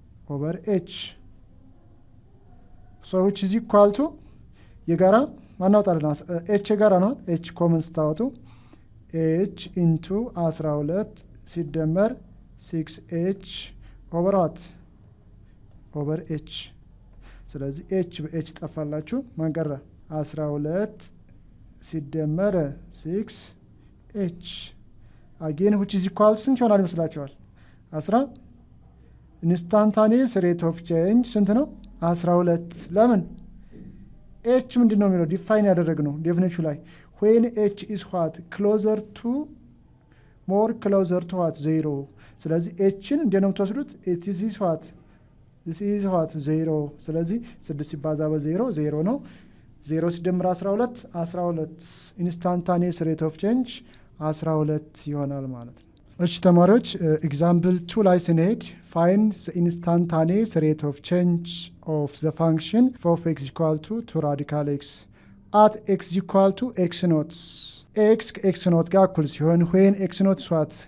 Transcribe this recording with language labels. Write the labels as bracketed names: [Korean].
[English] over h, so which is equal to [Amharic] የጋራ ማናውጣለን h የጋራ ነው h ኮመን ስታወጡ h into 12 ሲደመር 6h over what? [English] over h. [Amharic] ስለዚህ h በh ጠፋላችሁ ማን ቀረ? [English] 12 ሲደመር 6h again which is equal to [Amharic] ስንት ይሆናል ይመስላችኋል? [English] 10 instantaneous rate of change ስንት ነው? [Amharic] 12 ለምን h ምንድን ነው የሚለው ዲፋይን ያደረግነው ዴፊኒሽኑ ላይ [English] when h is what? closer to more closer to what? 0 [Amharic] ስለዚህ hን እንዴት ነው የምትወስዱት? [English] it is what? this is what? 0 ስለዚህ 6 ሲባዛ በ0 0 ነው 0 ሲደምር 12 12 instantaneous rate of change 12 [Amharic] ይሆናል ማለት ነው። እሺ ተማሪዎች ኤግዛምፕል 2 ላይ ስንሄድ [English] find the instantaneous rate of change of the function f of x equal to 2 radical x at x equal to x naught x x naught [Amharic] ጋር እኩል ሲሆን [English] when x naught is what?